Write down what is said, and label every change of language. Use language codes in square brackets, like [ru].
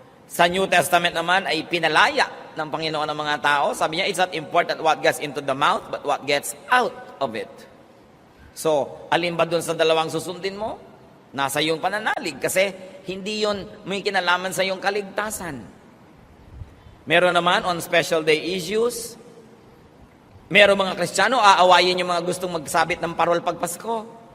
[tl] Sa New Testament naman ay pinalaya ng Panginoon ng mga tao. Sabi niya, [en] it's not important what gets into the mouth, but what gets out of it. [tl] So, alin ba dun sa dalawang susundin mo? Nasa iyong pananalig. Kasi hindi yon may kinalaman sa iyong kaligtasan. Meron naman [en] on special day issues. [tl] Meron mga Kristiyano, aawayin yung mga gustong magsabit ng parol pag Pasko.